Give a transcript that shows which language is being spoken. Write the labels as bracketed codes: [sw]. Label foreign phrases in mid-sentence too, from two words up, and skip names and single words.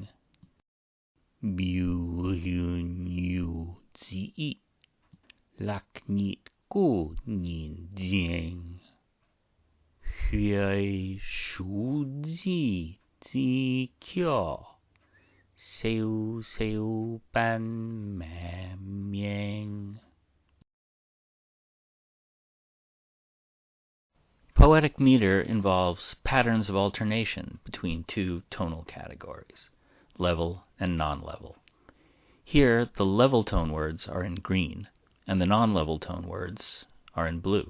[zh] 浮雲遊子意，落日故人情。揮手自茲去，蕭蕭斑馬鳴。 [en] Poetic meter involves patterns of alternation between two tonal categories, level and non-level. Here, the level tone words are in green, and the non-level tone words are in blue.